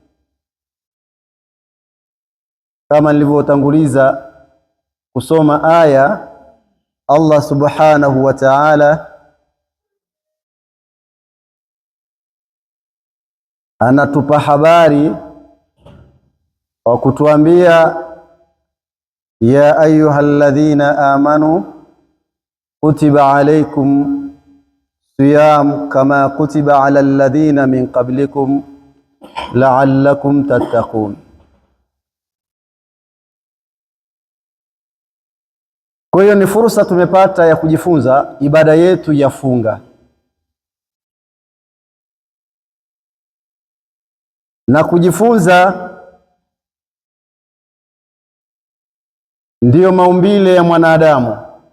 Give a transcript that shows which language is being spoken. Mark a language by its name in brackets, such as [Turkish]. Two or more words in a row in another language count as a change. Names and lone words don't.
[Swahili] Kama nilivyotanguliza kusoma aya, [Arabic] الله سبحانه وتعالى [Swahili] anatupa habari wa kutuambia: [Arabic] يا أيها الذين آمنوا كتب عليكم الصيام كما كتب على الذين من قبلكم لعلكم تتقون. [Swahili] Kwa hiyo ni fursa tumepata ya kujifunza ibada yetu ya funga, na kujifunza ndiyo maumbile ya mwanadamu.